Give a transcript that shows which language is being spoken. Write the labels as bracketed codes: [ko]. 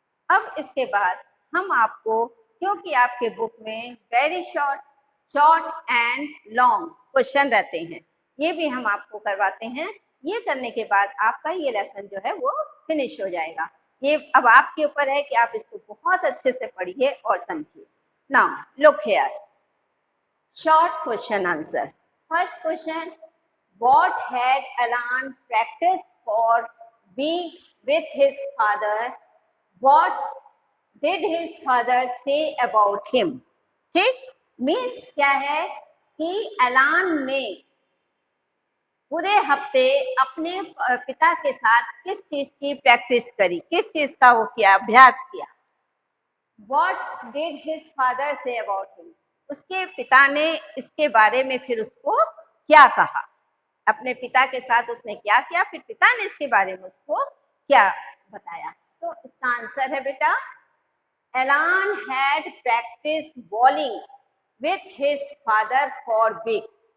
[hi] अब इसके बाद हम आपको, क्योंकि आपके बुक में very short, short and long question रहते हैं, ये भी हम आपको करवाते हैं। ये करने के बाद आपका ये लेसन जो है वो फिनिश हो जाएगा। ये अब आपके ऊपर है कि आप इसको बहुत अच्छे से पढ़िए और समझिए। [en] Now look here, short question answer. First question, what had Alan practiced for weeks with his father? What did his father say about him? [hi] ठीक, मीन्स क्या है कि एलान ने पूरे हफ्ते अपने पिता के साथ किस चीज की प्रैक्टिस करी, किस चीज का वो किया, अभ्यास किया। [en] What did his father say about him? [hi] उसके पिता ने इसके बारे में फिर उसको क्या कहा, अपने पिता के साथ उसने क्या किया, फिर पिता ने इसके बारे में उसको क्या बताया। तो इसका आंसर है बेटा, [en] Alan had practice bowling with his father for weeks.